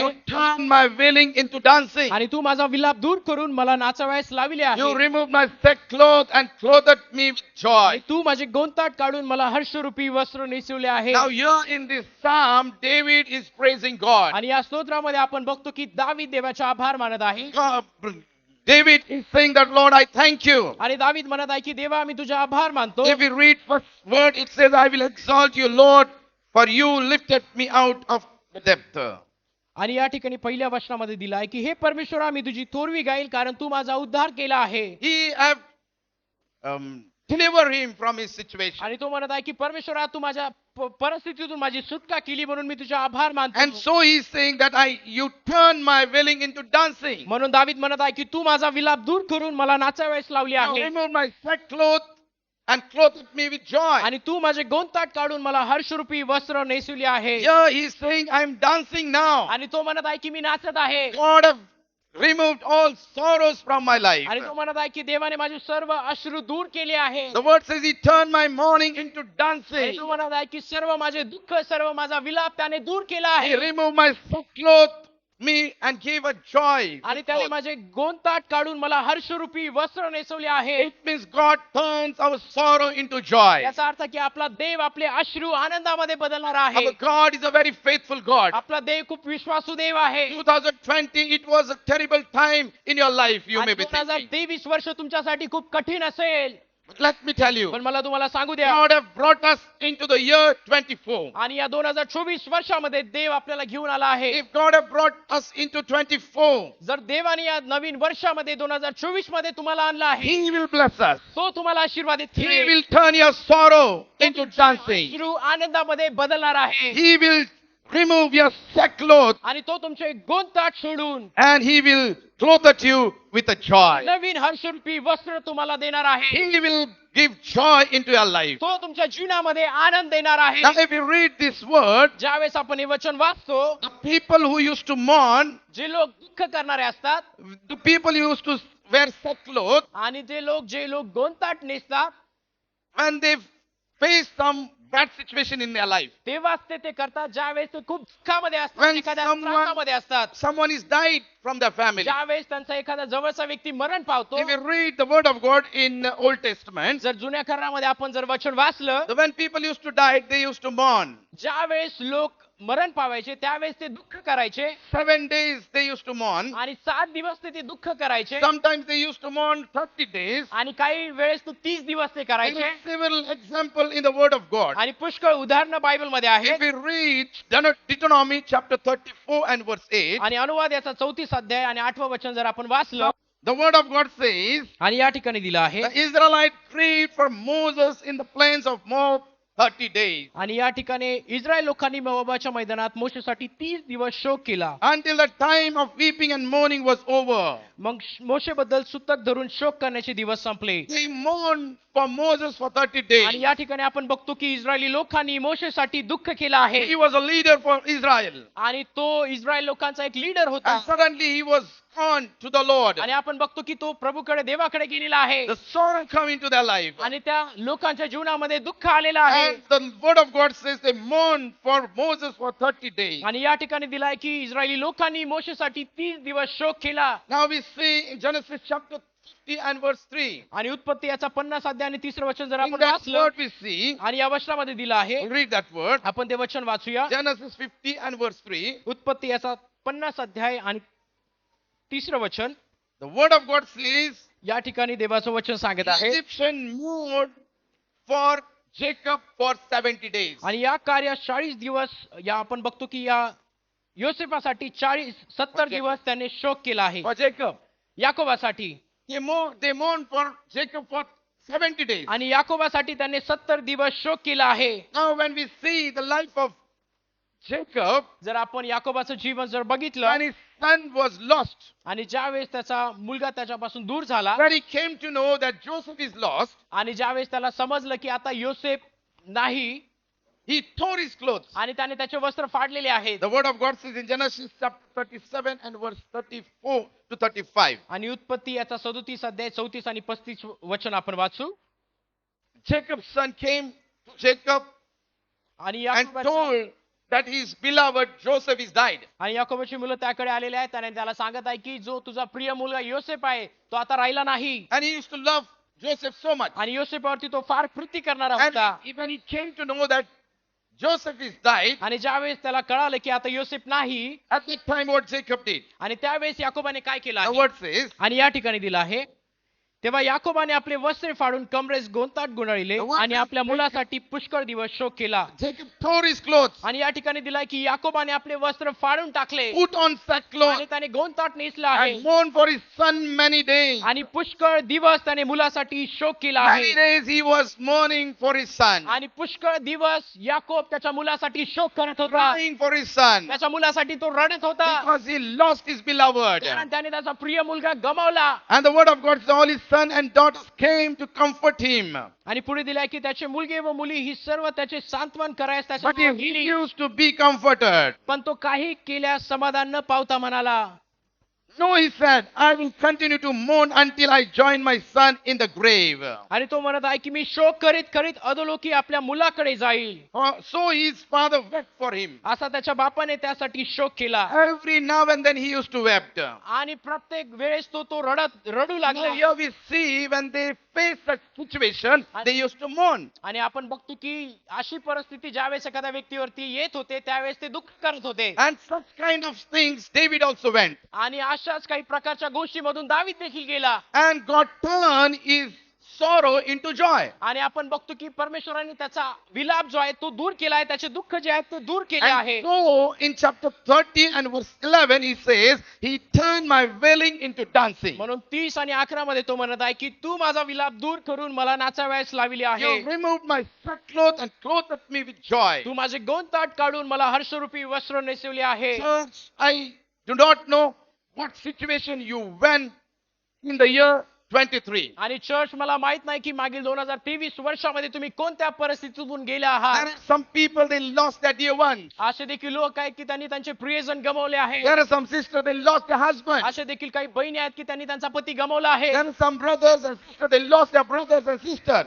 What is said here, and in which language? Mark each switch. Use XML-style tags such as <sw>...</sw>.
<en>you turn my wailing into dancing.</en> <mr>आणि तू माझा विलाप दूर करून मला नाचावयास लाविले</mr> <en>You</en> <mr>आहे.</mr> <en>removed my sackcloth and clothed me with joy.</en> <mr>आणि तू माझे गोंताट काढून मला हर्षरूपी वस्त्र नेसवले आहे.</mr> <en>Now here in this psalm, David is praising God.</en> <mr>आणि या स्तोत्रामध्ये आपण बघतो की दावीद देवाचे आभार मानत आहे.</mr> <en>David is saying that, Lord, I thank you.</en> <mr>आणि दावीद म्हणत आहे की देवा मी तुझे आभार मानतो.</mr> <en>If we read first word, it says, I will exalt you, Lord, for you lifted me out of the depth.</en> <mr>आणि या ठिकाणी पहिल्या वचनामध्ये दिला आहे की हे परमेश्वरा मी तुझी थोरवी गाईल कारण तू माझा उद्धार केला आहे.</mr> <en>He have delivered him from his situation.</en> <mr>आणि तो म्हणत आहे की परमेश्वरा तू माझ्या परिस्थितीतून माझी सुटका केली म्हणून मी तुझे आभार मानतो.</mr> <en>And so he is saying that you turn my wailing into dancing.</en> <mr>म्हणून दावीद म्हणत आहे की तू माझा विलाप दूर करून मला नाचावयास लावली</mr> <en>You</en> <mr>आहे.</mr> <en>removed my sackcloth and clothed me with joy.</en> <mr>आणि तू माझे गोंताट काढून मला हर्षरूपी वस्त्र नेसवली आहे.</mr> <en>Here he is saying, I am dancing now.</en> <mr>आणि तो म्हणत आहे की मी नाचत आहे.</mr> <en>God have removed all sorrows from my life.</en> <mr>आणि तो म्हणत आहे की देवाने माझे सर्व अश्रू दूर केले आहे.</mr> <en>The word says he turned my mourning into</en> <mr>आणि</mr> <en>dancing.</en> <mr>तो म्हणत आहे की सर्व माझे दुःख सर्व माझा विलाप त्याने दूर केला</mr> <en>He</en> <mr>आहे.</mr> <en>removed my sackcloth me and gave a joy.</en> <mr>आणि त्याने माझे गोंताट काढून मला हर्षरूपी वस्त्र नेसवले आहे.</mr> <en>It means God turns our sorrow into joy.</en> <mr>याचा अर्थ की आपला देव आपले अश्रू आनंदामध्ये बदलणार आहे.</mr> <en>Our God is a very faithful God.</en> <mr>आपला देव खूप विश्वासू देव आहे.</mr> <en>2020, it was a terrible time in your life, you may</en> <mr>आणि</mr> <en>be thinking.</en> <mr>2023 वर्ष तुमच्यासाठी खूप कठीण असेल.</mr> <en>But let me tell you,</en> <mr>पण मला तुम्हाला सांगू द्या,</mr> <en>God have brought us into the year 24.</en> <mr>आणि या 2024 वर्षामध्ये देव आपल्याला घेऊन आला आहे.</mr> <en>If God have brought us into 24,</en> <mr>जर देवाने या नवीन वर्षामध्ये 2024 मध्ये तुम्हाला आणला आहे,</mr> <en>He will bless us.</en> <mr>तो तुम्हाला आशीर्वादित</mr> <en>He</en> <mr>करेल.</mr> <en>will turn your sorrow into dancing.</en> <mr>अश्रू आनंदामध्ये बदलणार आहे.</mr> <en>He will remove your sackcloth</en> <mr>आणि तो तुमचे गोंताट सोडून</mr> <en>and He will clothe you with a joy.</en> <mr>नवीन हर्षरूपी वस्त्र तुम्हाला देणार आहे.</mr> <en>He will give joy into your life.</en> <mr>तो तुमच्या जीवनामध्ये आनंद देणार आहे.</mr> <en>Now, if you read this word,</en> <mr>ज्यावेळेस आपण हे वचन वाचतो,</mr> <en>the people who used to mourn,</en> <mr>जे लोक दुःख करणारे असतात</mr> <en>the people who used to wear sackcloth,</en> <mr>आणि जे लोक गोंताट नेसतात,</mr> <en>when they face some bad situation in their life,</en> <mr>तेव्हाच ते करतात ज्यावेळेस ते खूप दुःखामध्ये असतात,</mr> <en>When</en> <mr>एखाद्या</mr> <en>someone-</en> <mr>त्रासामध्ये असतात,</mr> <en>someone is died from their family.</en> <mr>ज्यावेळेस त्यांचा एखादा जवळचा व्यक्ती मरण पावतो.</mr> <en>If you read the word of God in Old Testament,</en> <mr>जर जुन्या करारामध्ये आपण जर वचन वाचलं,</mr> <en>when people used to die, they used to mourn.</en> <mr>ज्यावेळेस लोक मरण पावायचे त्यावेळेस ते दुःख करायचे</mr> <en>7 days they used to mourn.</en> <mr>आणि 7 दिवस ते दुःख करायचे</mr> <en>Sometimes they used to mourn 30 days.</en> <mr>आणि काही वेळेस तो 30 दिवस ते</mr> <en>There</en> <mr>करायचे.</mr> <en>is several example in the word of God.</en> <mr>आणि पुष्कळ उदाहरणं बायबल मध्ये आहेत.</mr> <en>If we read Deuteronomy chapter 34 and verse 8,</en> <mr>आणि अनुवाद याचा 34 अध्याय आणि 8वं वचन जर आपण वाचलं,</mr> <en>the word of God says,</en> <mr>आणि या ठिकाणी दिलं आहे,</mr> <en>the Israelites grieved for Moses in the plains of Moab 30 days</en> <mr>आणि या ठिकाणी इस्रायल लोकांनी मोआबाच्या मैदानात मोशेसाठी 30 दिवस शोक केला.</mr> <en>until the time of weeping and mourning was over.</en> <mr>मग मोशेबद्दल सुतक धरून शोक करण्याचे दिवस संपले.</mr> <en>They mourned for Moses for 30</en> <mr>आणि</mr> <en>days.</en> <mr>या ठिकाणी आपण बघतो की इस्रायली लोकांनी मोशेसाठी दुःख केलं आहे.</mr> <en>He was a leader for Israel.</en> <mr>आणि तो इस्रायल लोकांचा एक लीडर होता.</mr> <en>And suddenly he was gone to the Lord.</en> <mr>आणि आपण बघतो की तो प्रभूकडे देवाकडे गेलेला आहे.</mr> <en>The sorrow come into their life.</en> <mr>आणि त्या लोकांच्या जीवनामध्ये दुःख आलेलं आहे.</mr> <en>And the word of God says they mourned for Moses for 30 days.</en> <mr>आणि या ठिकाणी दिलाय की इस्रायली लोकांनी मोशेसाठी 30 दिवस शोक केला.</mr> <en>Now we see in Genesis chapter 50 and verse 3.</en> <mr>आणि उत्पत्ती याचा 50 अध्याय आणि 3रं वचन जर</mr> <en>In</en> <mr>आपण</mr> <en>that</en> <mr>वाचलं,</mr> <en>word we see,</en> <mr>आणि या वचनामध्ये दिलं आहे,</mr> <en>read that word.</en> <mr>आपण ते वचन वाचूया.</mr> <en>Genesis 50 and verse 3.</en> <mr>उत्पत्ती याचा 50 अध्याय आणि 3रं वचन.</mr> <en>The word of God says,</en> <mr>या ठिकाणी देवाचं वचन सांगत</mr> <en>the</en> <mr>आहे,</mr> <en>Egyptian mourned for Jacob for 70 days.</en> <mr>आणि या कार्यात 40 दिवस या आपण बघतो की या योसेफासाठी 70 दिवस त्याने शोक केला आहे.</mr> <en>For Jacob.</en> <mr>याकोबासाठी.</mr> <en>They mourned for Jacob for 70 days.</en> <mr>आणि याकोबासाठी त्याने 70 दिवस शोक केला आहे.</mr> <en>Now when we see the life of Jacob,</en> <mr>जर आपण याकोबाचं जीवन जर बघितलं,</mr> <en>when his son was lost,</en> <mr>आणि ज्यावेळेस त्याचा मुलगा त्याच्यापासून दूर झाला</mr> <en>when he came to know that Joseph is lost,</en> <mr>आणि ज्यावेळेस त्याला समजलं की आता योसेफ नाही</mr> <en>he tore his clothes.</en> <mr>आणि त्याने त्याचे वस्त्र फाडलेले आहेत</mr> <en>The word of God says in Genesis chapter 37 and verse 34 to 35.</en> <mr>आणि उत्पत्ती याचा 37 अध्याय 34 आणि 35 वचन आपण वाचू.</mr> <en>Jacob's son came to Jacob</en> <mr>आणि</mr> <en>and</en> <mr>याकोबाचे</mr> <en>told that his beloved Joseph is died.</en> <mr>आणि याकोबाची मुलं त्याकडे आलेले आहेत आणि त्याला सांगत आहे की जो तुझा प्रिय मुलगा योसेफ आहे तो आता राहिला नाही</mr> <en>And he used to love Joseph so much.</en> <mr>आणि योसेफावरती तो फार प्रीती करणारा</mr> <en>And</en> <mr>होता.</mr> <en>when he came to know that Joseph is died,</en> <mr>आणि ज्यावेळेस त्याला कळालं की आता योसेफ नाही</mr> <en>at that time what Jacob did.</en> <mr>आणि त्यावेळेस याकोबाने काय केलं</mr> <en>The</en> <mr>आहे?</mr> <en>word says,</en> <mr>आणि या ठिकाणी दिलं आहे तेव्हा याकोबाने आपले वस्त्रे फाडून कमरेस गोंताट गुंडाळले आणि आपल्या मुलासाठी पुष्कळ दिवस शोक केला.</mr> <en>Jacob tore his clothes,</en> <mr>आणि या ठिकाणी दिलाय की याकोबाने आपले वस्त्र फाडून टाकले</mr> <en>put on sackcloth,</en> <mr>आणि त्याने गोंताट नेसला आहे</mr> <en>and mourned for his son many days.</en> <mr>आणि पुष्कळ दिवस त्याने मुलासाठी शोक केला</mr> <en>Many</en> <mr>आहे.</mr> <en>days he was mourning for his son,</en> <mr>आणि पुष्कळ दिवस याकोब त्याच्या मुलासाठी शोक करत होता.</mr> <en>crying for his son,</en> <mr>त्याच्या मुलासाठी तो रडत होता</mr> <en>because he lost his beloved.</en> <mr>कारण त्याने त्याचा प्रिय मुलगा गमावला.</mr> <en>And the word of God says, all his son and daughters came to comfort him.</en> <mr>आणि पुढे दिलाय की त्याचे मुलगे व मुली ही सर्व त्याचे सांत्वन करायस</mr> <en>But he</en> <mr>त्याच्या गेली.</mr> <en>refused to be comforted.</en> <mr>पण तो काही केल्यास समाधान न पावता म्हणाला</mr> <en>No, he said, I will continue to mourn until I join my son in the grave.</en> <mr>आणि तो म्हणत आहे की मी शोक करीत करीत अधोलोकी आपल्या मुलाकडे जाईल.</mr> <en>So his father wept for him.</en> <mr>असा त्याच्या बापाने त्यासाठी शोक केला.</mr> <en>Every now and then he used to wept.</en> <mr>आणि प्रत्येक वेळेस तो रडू</mr> <en>Now</en> <mr>लागला.</mr> <en>here we see when they face such situation, they used to mourn.</en> <mr>आणि आपण बघतो की अशी परिस्थिती ज्यावेळेस एखाद्या व्यक्तीवरती येत होते त्यावेळेस ते दुःख करत होते.</mr> <en>And such kind of things David also went.</en> <mr>आणि अशाच काही प्रकारच्या गोष्टीमधून दावीद देखील गेला.</mr> <en>And God turned his sorrow into joy.</en> <mr>आणि आपण बघतो की परमेश्वराने त्याचा विलाप जो आहे तो दूर केला आहे, त्याचे दुःख जे आहे ते दूर केले आहे.</mr> <en>And so in chapter 30 and verse 11 he says, he turned my wailing into dancing.</en> <mr>म्हणून 30 आणि 11 मध्ये तो म्हणत आहे की तू माझा विलाप दूर करून मला नाचावयास लाविले आहे.</mr> <en>You removed my sackcloth and clothed me with joy.</en> <mr>तू माझे गोंताट काढून मला हर्षरूपी वस्त्र नेसवले आहे.</mr> <en>Church, I do not know what situation you went in the year 23.</en> <mr>आणि चर्च मला माहित नाही की मागील 2023 वर्षामध्ये तुम्ही कोणत्या परिस्थितीतून गेले आहात.</mr> <en>There are some people, they lost their dear ones.</en> <mr>असे देखील लोक आहेत की त्यांनी त्यांचे प्रियजन गमावले आहे.</mr> <en>There are some sisters, they lost their husband.</en> <mr>असे देखील काही बहिणी आहेत की त्यांनी त्यांचा पती गमावला आहे.</mr> <en>There are some brothers and sisters, they lost their brothers and sisters.</en>